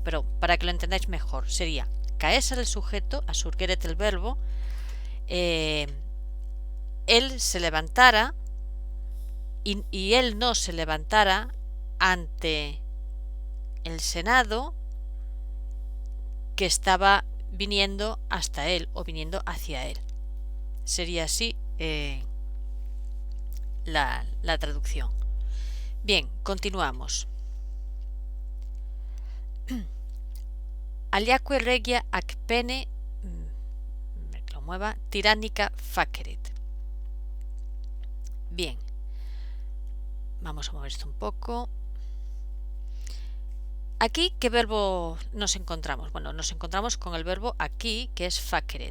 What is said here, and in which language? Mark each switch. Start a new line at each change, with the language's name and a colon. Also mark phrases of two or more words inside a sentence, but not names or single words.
Spanish: Pero para que lo entendáis mejor, sería Caesar el sujeto, asurgeret el verbo, él se levantara y él no se levantara ante el Senado que estaba viniendo hasta él o viniendo hacia él. Sería así la traducción. Bien, continuamos.
Latin: Aliaque regia ac pene,
Spanish: que lo mueva,
Latin: tirannica faceret.
Spanish: Bien, vamos a mover esto un poco. Aquí, ¿qué verbo nos encontramos? Bueno, nos encontramos con el verbo aquí, que es faceret.